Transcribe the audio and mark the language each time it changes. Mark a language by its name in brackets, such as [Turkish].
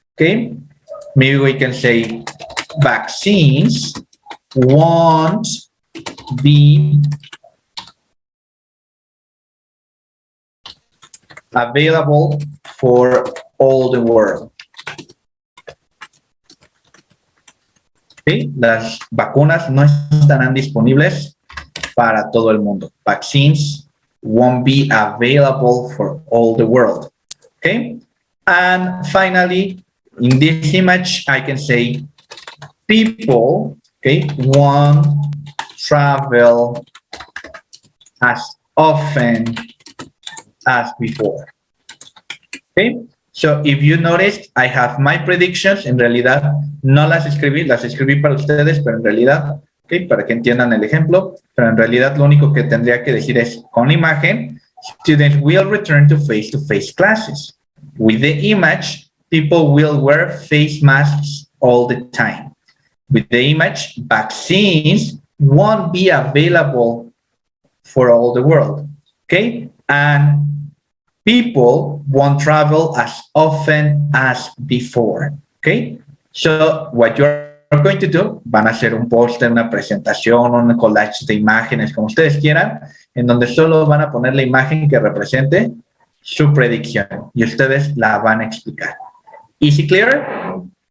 [English] Okay, maybe we can say vaccines won't be available for all the world. [Spanish] ¿Sí? Las vacunas no estarán disponibles para todo el mundo. [English] Vaccines won't be available for all the world. Okay? And finally, in this image, I can say people, okay, won't travel as often as before. Okay? So, if you noticed, I have my predictions. [Spanish] En realidad, no las escribí para ustedes, pero en realidad, okay, para que entiendan el ejemplo, pero en realidad lo único que tendría que decir es, con la imagen, [English] students will return to face-to-face classes. With the image, people will wear face masks all the time. With the image, vaccines won't be available for all the world. Okay? And people won't travel as often as before. Okay? So what you're going to do, [Spanish] van a hacer un póster, una presentación, un collage de imágenes, como ustedes quieran, en donde solo van a poner la imagen que represente su predicción y ustedes la van a explicar. [English] Easy, clear?